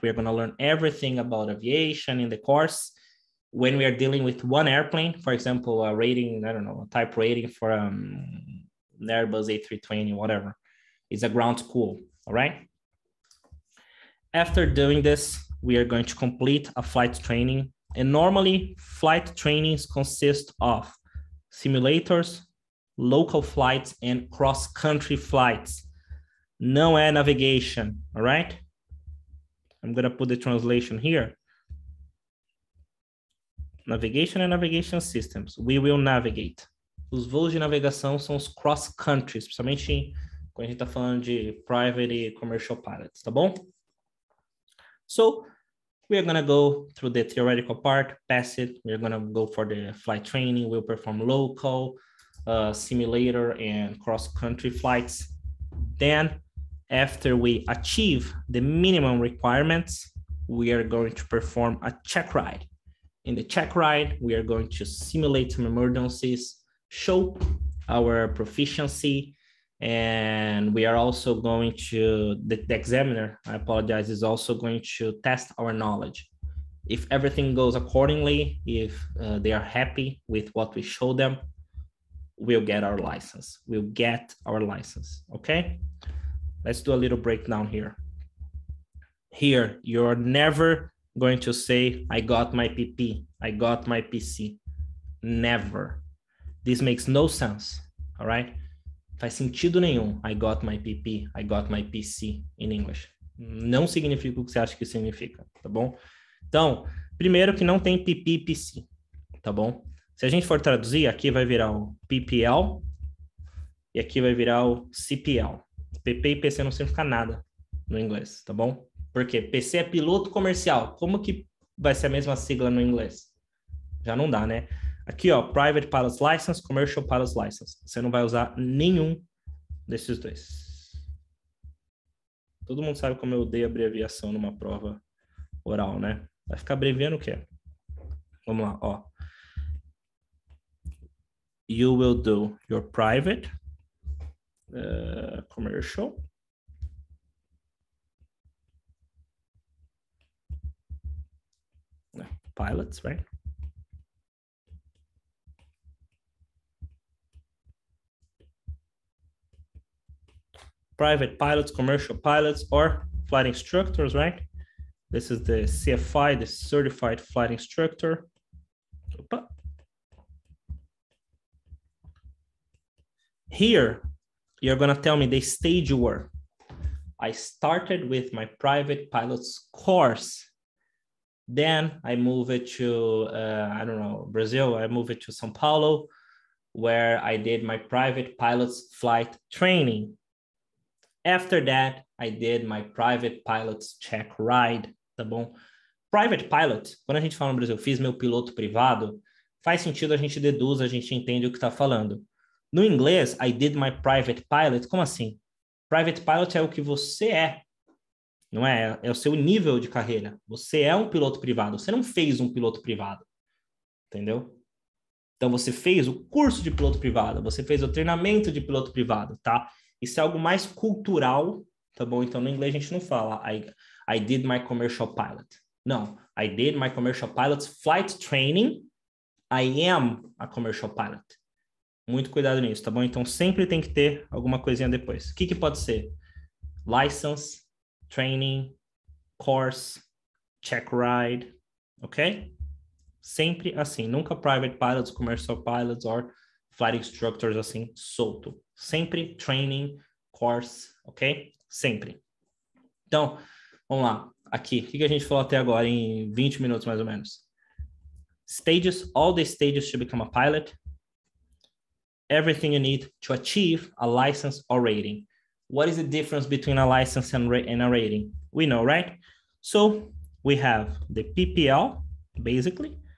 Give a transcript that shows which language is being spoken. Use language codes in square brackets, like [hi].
[en] We're gonna learn everything about aviation in the course. When we are dealing with one airplane, for example, a rating, I don't know, a type rating for an Airbus A320, whatever, is a ground school, all right? After doing this, we are going to complete a flight training. And normally, flight trainings consist of simulators, local flights, and cross-country flights. [pt] Não é [en] navigation, all right? I'm gonna put the translation here. Navigation and navigation systems. We will navigate. [pt] Os voos de navegação são os cross-country, especialmente quando a gente tá falando de private e commercial pilots, tá bom? [en] So, we are gonna go through the theoretical part, pass it. We're gonna go for the flight training. We'll perform local, simulator, and cross-country flights. Then, after we achieve the minimum requirements, we are going to perform a check ride. In the check ride, we are going to simulate some emergencies, show our proficiency, and we are also going to, the examiner, I apologize, is also going to test our knowledge. If everything goes accordingly, if they are happy with what we show them, we'll get our license. We'll get our license, okay? Let's do a little breakdown here. Here, you're never going to say, I got my PP, I got my PC. Never. This makes no sense, all right? [pt] Faz sentido nenhum. [en] I got my PP, I got my PC in English. [pt] Não significa o que você acha que significa, tá bom? Então, primeiro que não tem PP e PC, tá bom? Se a gente for traduzir, aqui vai virar o PPL e aqui vai virar o CPL. PP e PC não significa nada no inglês, tá bom? Porque PC é piloto comercial. Como que vai ser a mesma sigla no inglês? Já não dá, né? Aqui, ó, Private Pilot's License, Commercial Pilot's License. Você não vai usar nenhum desses dois. Todo mundo sabe como eu odeio abreviação numa prova oral, né? Vai ficar abreviando o quê? Vamos lá, ó. [en] You will do your private, commercial, pilots, right? Private pilots, commercial pilots, or flight instructors, right? This is the CFI, the Certified Flight Instructor. Opa. Here, you're gonna tell me the stage you were. I started with my private pilot's course. Then I moved it to, I don't know, Brazil. I moved it to São Paulo, where I did my private pilot's flight training. After that, I did my private pilot's check ride, [pt] tá bom? Private pilot, quando a gente fala no Brasil, fiz meu piloto privado, faz sentido, a gente deduz, a gente entende o que tá falando. No inglês, [en] I did my private pilot, [pt] como assim? [en] Private pilot é o que você é, [pt] não é? É o seu nível de carreira. Você é um piloto privado, você não fez um piloto privado, entendeu? Então, você fez o curso de piloto privado, você fez o treinamento de piloto privado, tá? Isso é algo mais cultural, tá bom? Então, no inglês a gente não fala [en] I did my commercial pilot. [pt] Não, I did my commercial pilot's flight training. [en] I am a commercial pilot. [pt] Muito cuidado nisso, tá bom? Então, sempre tem que ter alguma coisinha depois. O que pode ser? [en] License, training, course, check ride, ok? [pt] Sempre assim, nunca [en] private pilots, commercial pilots or flight instructors [pt] assim, solto. Sempre training, course, ok? Sempre. Então, vamos lá. Aqui, o que a gente falou até agora em 20 minutos mais ou menos? [en] Stages, all the stages to become a pilot. Everything you need to achieve a license or rating. What is the difference between a license and a rating? We know, right? So we have the PPL, basically.